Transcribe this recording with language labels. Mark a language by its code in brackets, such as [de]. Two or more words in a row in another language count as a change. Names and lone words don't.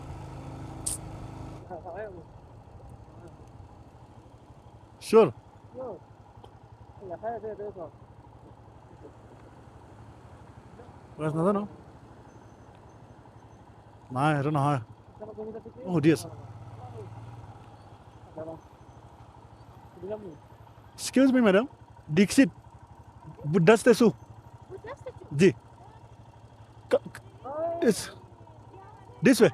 [as] চিয়'ৰ নাজানো নাই সেইটো নহয় সুধি আছোঁ [en] Excuse me, madam. Dixit, Buddha statue. जी. This way.